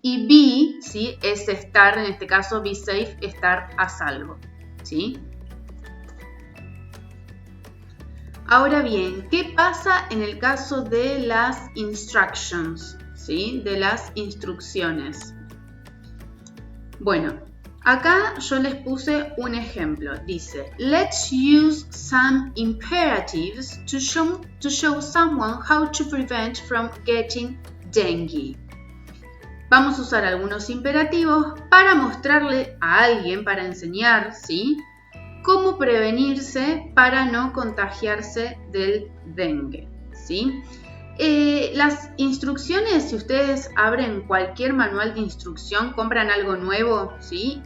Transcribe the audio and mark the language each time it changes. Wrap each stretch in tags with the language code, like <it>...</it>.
<es>Y be, ¿sí? Es estar, en este caso,</es> <en>be safe,</en> <es>estar a salvo, ¿sí? Ahora bien, ¿qué pasa en el caso de las instructions, ¿sí? De las instrucciones. Bueno, acá yo les puse un ejemplo. Dice,</es> <en>let's use some imperatives to show someone how to prevent from getting dengue.</en> <es>Vamos a usar algunos imperativos para mostrarle a alguien, para enseñar, ¿sí? Cómo prevenirse para no contagiarse del dengue, ¿sí? Las instrucciones, si ustedes abren cualquier manual de instrucción, compran algo nuevo, ¿sí?</es>